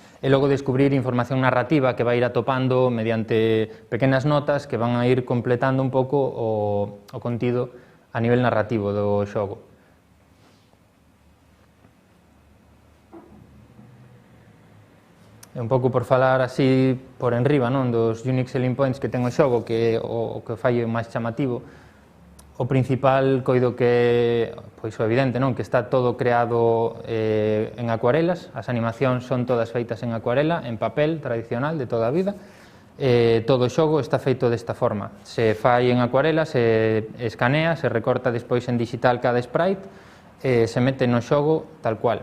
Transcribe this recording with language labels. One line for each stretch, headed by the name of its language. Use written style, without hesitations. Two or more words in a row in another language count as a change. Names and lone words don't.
Galician: e logo descubrir información narrativa que vai ir atopando mediante pequenas notas que van a ir completando un pouco o contido a nivel narrativo do xogo. E un pouco por falar así por enriba dos
English: unique selling points
Galician: que ten o xogo, que o que fai máis chamativo, o principal coido que pois o evidente, que está todo creado en acuarelas, as animacións son todas feitas en acuarela, en papel tradicional de toda a vida, todo o xogo está feito desta forma, se fai en acuarela, se escanea, se recorta despois en digital cada sprite, se mete no xogo tal cual.